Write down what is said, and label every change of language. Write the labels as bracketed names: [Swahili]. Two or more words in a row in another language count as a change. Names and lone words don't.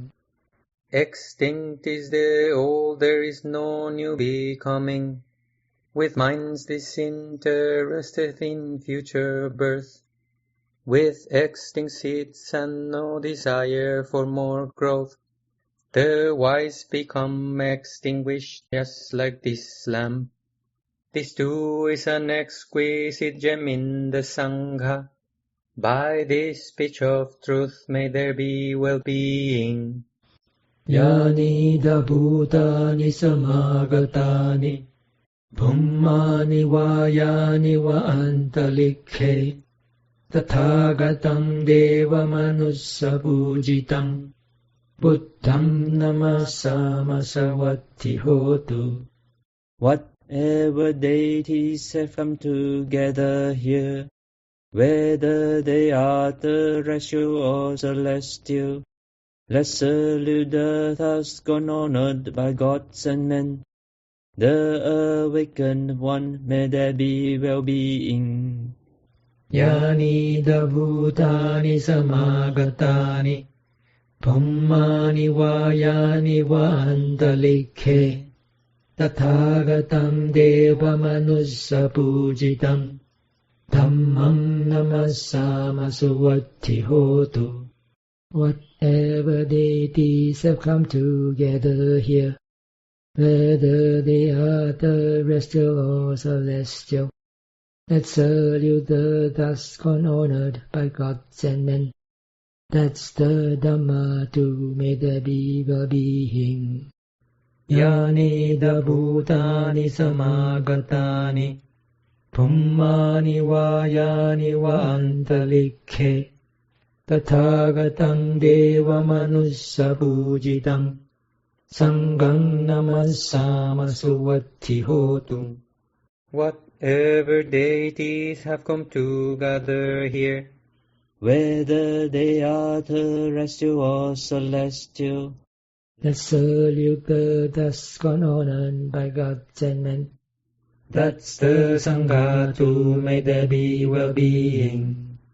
[English] Extinct is the old, there is no new becoming. With minds disinterested in future birth, with extinct seeds and no desire for more growth, the wise become extinguished just like this lamp. This too is an exquisite gem in the Sangha. By this speech of truth may there be well-being. [Pali] Yani da bhutani samagatani Bhummani vayani va antalikhe Tathagatam deva manussa pujitam Buddham namasama savatti hotu. [English] Whatever deities have come together here, whether they are terrestrial or celestial, let's salute the thus gone honored by gods and men. The awakened one, may there be well-being. [Pali] Yani da bhutani samagatani Bhummani vayani va antalikhe Tathagatam deva manussa pujitam Dhammam namasama suvatti hotu. [English] Whatever deities have come together here, whether they are terrestrial or celestial, let's salute the thus gone honored by gods and men. That's the Dhamma too, may there be well-being. [Pali] Yani da bhutani samagatani Bhummani vayani va antalikhe Tathagatam deva manussa pujitam Sangham namasama suvatti hotu. [English] Whatever deities have come together here, whether they are terrestrial or celestial, let's salute the thus gone honored by gods and men. That's the Sangha too, may there be well-being.